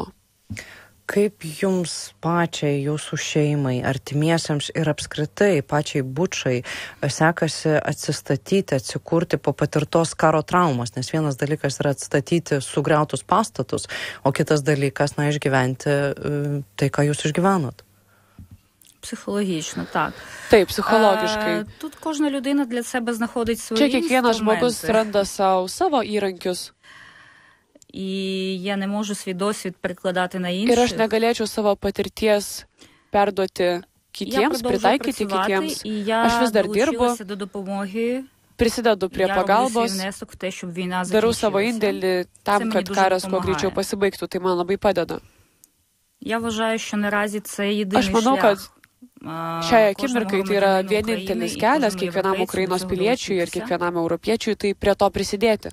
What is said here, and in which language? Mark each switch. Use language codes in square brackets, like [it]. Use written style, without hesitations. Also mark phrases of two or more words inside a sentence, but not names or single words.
[lt] Kaip jums pačiai, jūsų šeimai, artimiesiems ir apskritai pačiai Bučai sekasi atsistatyti, atsikurti po patirtos karo traumos? Nes vienas dalykas yra atstatyti sugriautus pastatus, o kitas dalykas, išgyventi tai, ką jūs išgyvenot. [uk] Психологічно, так. [lt] Taip, psichologiškai. [uk] Тут кожна людина для себе знаходить свої [lt] instrumentai. Čia kiekvienas žmogus randa savo įrankius. [uk] І я не можу свій досвід перекладати на інших. [lt] Ir aš negalėčiau savo patirties perduoti kitiems, pritaikyti kitiems. Aš vis dar dirbu, prisidedu prie pagalbos, darau savo indėlį tam, kad karas kuo greičiau pasibaigtų. Tai man labai padeda. Aš manau, kad šiai akimirkai tai yra vienintelis kelias kiekvienam Ukrainos piliečiui ir kiekvienam europiečiui tai prie to prisidėti.